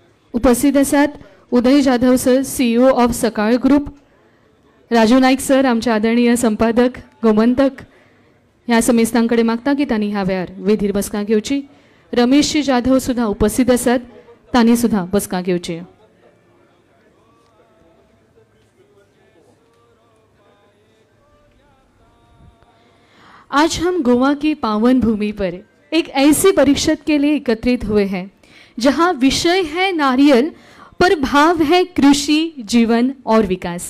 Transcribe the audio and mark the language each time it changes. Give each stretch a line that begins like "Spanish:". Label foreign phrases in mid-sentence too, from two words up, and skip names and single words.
Konkani: उपस्थित आसात उदय जाधव सर,
English: CEO of Sakal Group,
Konkani: राजू नाईक सर आमचे आदरणीय संपादक गोमंतक ह्या समेस्तांकडे मागता की तांणी ह्या वेळार वेदीर बसका घेवची. रमेशजी जाधव सुद्धा उपस्थित आसात, तांणी सुद्धा बसका घेवची.
Hindi: आज हम गोवा की पावन भूमि पर एक ऐसी परिषद के लिए एकत्रित हुए हैं जहां विषय है नारियल पर भाव है कृषि, जीवन और विकास.